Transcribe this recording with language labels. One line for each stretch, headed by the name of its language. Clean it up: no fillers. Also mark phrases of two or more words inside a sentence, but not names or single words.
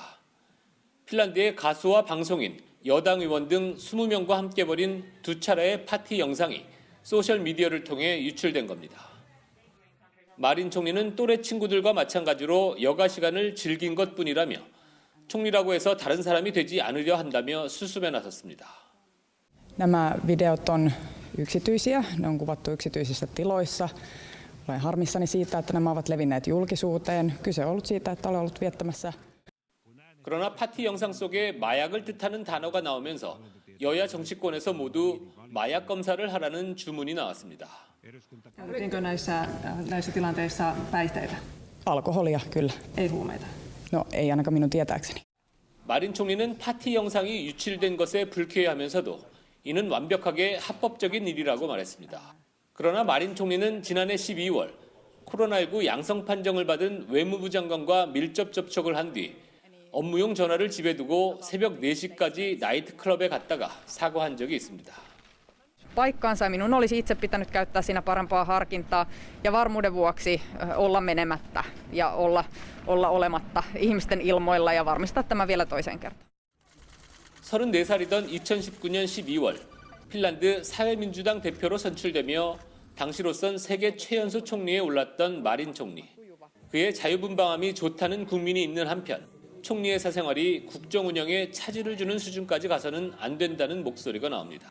Korean: 핀란드의 가수와 방송인, 여당 의원 등 20명과 함께 벌인 2차례의 파티 영상이 소셜미디어를 통해 유출된 겁니다. 마린 총리는 또래 친구들과 마찬가지로 여가 시간을 즐긴 것뿐이라며 총리라고 해서 다른 사람이 되지 않으려 한다며 수습에 나섰습니다.
Finnish: Nämä videot on yksityisiä, ne on kuvattu yksityisissä tiloissa. Olen harmissani siitä, että nämä ovat levinneet julkisuuteen. Kyse on ollut siitä, että olen ollut viettämässä.
Korean: 그러나 파티 영상 속에 마약을 뜻하는 단어가 나오면서 여야 정치권에서 모두 마약 검사를 하라는 주문이 나왔습니다.
Finnish: Käytiinkö näissä tilanteissa päihteitä? Alkoholia, kyllä. Ei huumeita. No, ei ainakaan minun tietääkseni.
Korean: 마린 총리는 파티 영상이 유출된 것에 불쾌해하면서도 이는 완벽하게 합법적인 일이라고 말했습니다. 그러나 마린 총리는 지난해 12월 코로나19 양성 판정을 받은 외무부 장관과 밀접 접촉을 한 뒤 업무용 전화를 집에 두고 새벽 4시까지 나이트클럽에 갔다가 사과한 적이 있습니다.
Finnish: Paikkaansa minun olisi itse pitänyt käyttää siinä parempaa harkintaa ja varmuuden vuoksi olla menemättä ja olla olematta ihmisten ilmoilla ja varmistaa tämä vielä toiseen kertaan.
Korean: 34살이던 2019년 12월 핀란드 사회민주당 대표로 선출되며 당시로선 세계 최연소 총리에 올랐던 마린 총리. 그의 자유분방함이 좋다는 국민이 있는 한편 총리의 사생활이 국정 운영에 차질을 주는 수준까지 가서는 안 된다는 목소리가 나옵니다.